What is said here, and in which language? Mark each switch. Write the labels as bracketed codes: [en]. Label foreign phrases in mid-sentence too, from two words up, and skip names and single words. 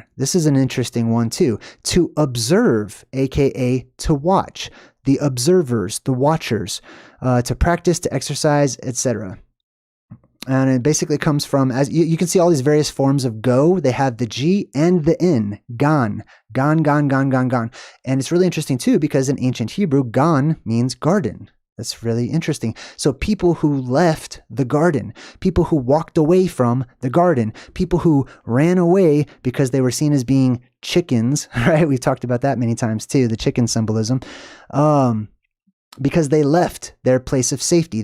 [en] This is an interesting one too. To observe, aka to watch. The observers, the watchers. To practice, to exercise, etc. And it basically comes from, as you can see all these various forms of go. They have the G and the N. Gan. Gan, gan, gan, gan, gan. And it's really interesting too because in ancient Hebrew, gan means garden. That's really interesting. So people who left the garden, people who walked away from the garden, people who ran away because they were seen as being chickens, right? We've talked about that many times too, the chicken symbolism, because they left their place of safety.